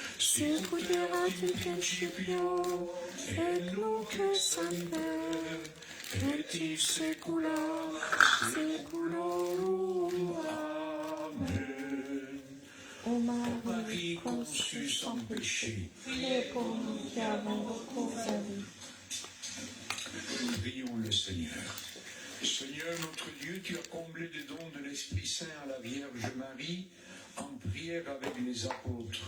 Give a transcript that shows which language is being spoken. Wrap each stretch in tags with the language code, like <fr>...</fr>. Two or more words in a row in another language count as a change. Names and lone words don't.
<la>sicut in principio, et nunc et semper, et in saecula saeculorum. Amen.</la> <fr>Ô Marie conçue sans péché, priez pour nous qui avons recours à vous. Prions le Seigneur. Seigneur notre Dieu, tu as comblé des dons de l'Esprit Saint à la Vierge Marie en prière avec les apôtres.</fr>